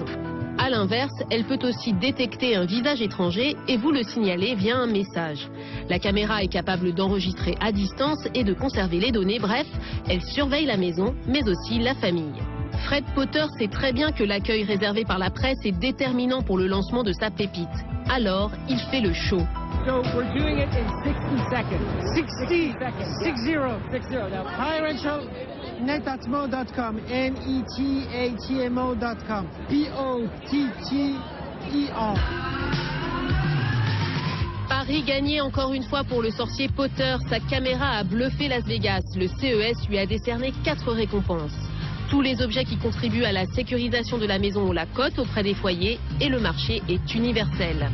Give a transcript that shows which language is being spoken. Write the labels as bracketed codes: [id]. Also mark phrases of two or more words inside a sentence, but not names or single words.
[fr] A l'inverse, elle peut aussi détecter un visage étranger et vous le signaler via un message. La caméra est capable d'enregistrer à distance et de conserver les données, bref, elle surveille la maison, mais aussi la famille. Fred Potter sait très bien que l'accueil réservé par la presse est déterminant pour le lancement de sa pépite. Alors, il fait le show. [en] So we're doing it in 60 seconds. 60 seconds. 60. Now, hi, Rachel. Netatmo.com. Netatmo.com. [fr] Potter. Paris gagné encore une fois pour le sorcier Potter. Sa caméra a bluffé Las Vegas. Le CES lui a décerné 4 récompenses. Tous les objets qui contribuent à la sécurisation de la maison ont la cote auprès des foyers et le marché est universel.